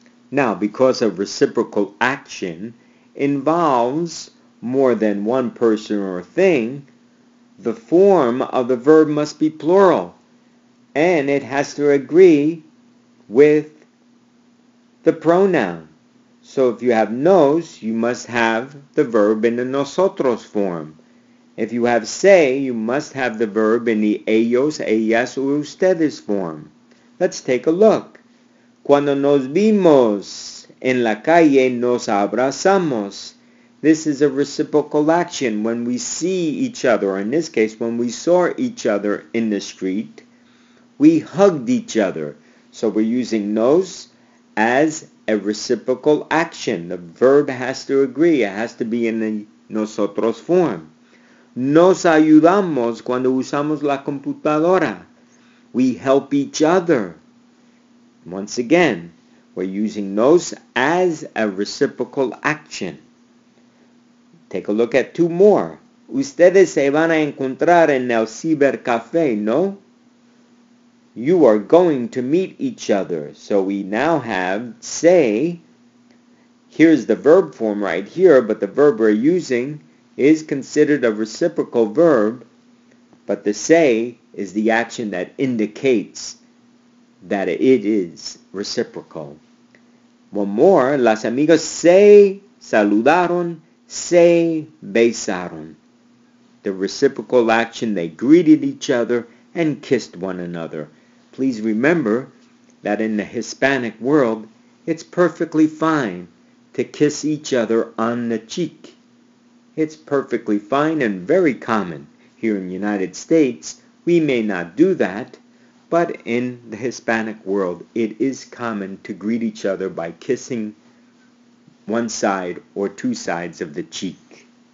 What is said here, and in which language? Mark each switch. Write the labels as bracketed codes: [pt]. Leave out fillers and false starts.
[en] Now, because a reciprocal action involves more than one person or thing, the form of the verb must be plural, and it has to agree with the pronoun. So if you have nos, you must have the verb in the nosotros form. If you have say, you must have the verb in the ellos, ellas, or ustedes form. Let's take a look. [es] Cuando nos vimos en la calle, nos abrazamos. [en] This is a reciprocal action. When we see each other, or in this case, when we saw each other in the street, we hugged each other. So we're using nos as a reciprocal action. The verb has to agree. It has to be in the nosotros form. [es] Nos ayudamos cuando usamos la computadora. [en] We help each other. Once again, we're using nos as a reciprocal action. Take a look at 2 more. [es] Ustedes se van a encontrar en el cibercafé, ¿no? [en] You are going to meet each other. So we now have say. Here's the verb form right here, but the verb we're using is considered a reciprocal verb, but the say is the action that indicates that it is reciprocal. One more. [es] Las amigas se saludaron, se besaron. [en] The reciprocal action, they greeted each other and kissed one another. Please remember that in the Hispanic world, it's perfectly fine to kiss each other on the cheek. It's perfectly fine and very common. Here in the United States, we may not do that, but in the Hispanic world, it is common to greet each other by kissing one side or 2 sides of the cheek.